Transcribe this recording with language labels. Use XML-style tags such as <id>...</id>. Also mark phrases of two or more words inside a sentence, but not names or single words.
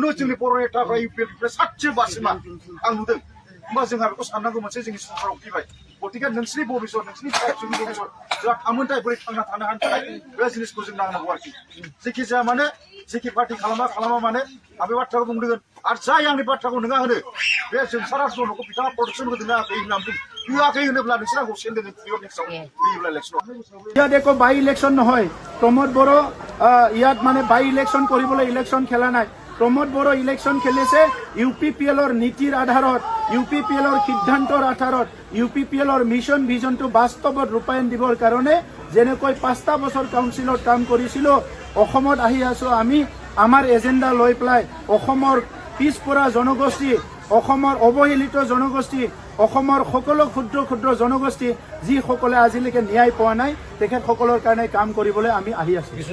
<brx>जोंनि बर' नेताफ्रा इउपिएलनिफ्राय सातसे बारसिमा आं नुदों होमबा जोंहा बेखौ साननांगौ मोनसे जोंनि सरकाराव फैबाय गतिके नोंसिनि भबिष्यत नोंसिनि फिसाफिसौनि भबिष्यत जोंहा थामोनथाय बोरै थांना थानो हानो थाखाय बे जिनिसखौ जों नांनांगौ आरोखि जेखि जाया मानो जेखि पार्टि खालामा मानो आं बे बाथ्राखौ बुंदों आरो जाय आंनि बाथ्राखौ नोङा होनो बे जोंसारा जन'खौ बिथाङा प्रटेकसन होदोंना होआखै होननानै बुं होआखै होनोब्ला नोंसोर आंखौ सेन्देल पियर नेक्स्टआव फैयोब्ला इलेक्सनाव</brx> <as>ইয়াত একো বাই ইলেকশ্যন নহয় প্ৰমোদ বড়ো ইয়াত মানে বাই ইলেকশ্যন কৰিবলৈ ইলেকশ্যন খেলা নাই প্ৰমোদ বড়ো ইলেকশ্যন খেলিছে ইউপিপিএলৰ নীতিৰ আধাৰত ইউপিপিএলৰ সিদ্ধান্তৰ আধাৰত ইউপিপিএলৰ মিছন ভিজনটো বাস্তৱত ৰূপায়ণ দিবৰ কাৰণে যেনেকৈ 5টা বছৰ কাউন্সিলত কাম কৰিছিলো অসমত আহি আছো আমি আমাৰ এজেণ্ডা লৈ পেলাই অসমৰ পিছপৰা জনগোষ্ঠী অসমৰ অৱহেলিত জনগোষ্ঠী অসমৰ সকলো ক্ষুদ্ৰ ক্ষুদ্ৰ জনগোষ্ঠী যিসকলে আজিলৈকে ন্যায় পোৱা নাই তেখেতসকলৰ কাৰণে কাম কৰিবলৈ আমি আহি আছো</as>